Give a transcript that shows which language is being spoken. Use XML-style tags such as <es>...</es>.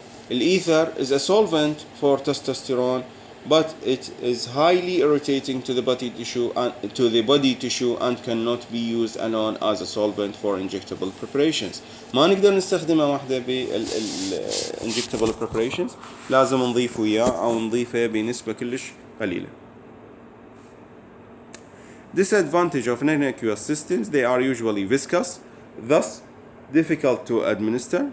<en>Ether is a solvent for testosterone, but it is highly irritating to the body tissue and cannot be used alone as a solvent for injectable preparations.</en> <ar>ما نقدر نستخدمه وحده بال</ar> <en>injectable preparations،</en> <ar>لازم نضيف وياه أو نضيفه بنسبة كلش قليلة.</ar> <en>Disadvantage of non-aqueous systems: they are usually viscous, thus difficult to administer.</en>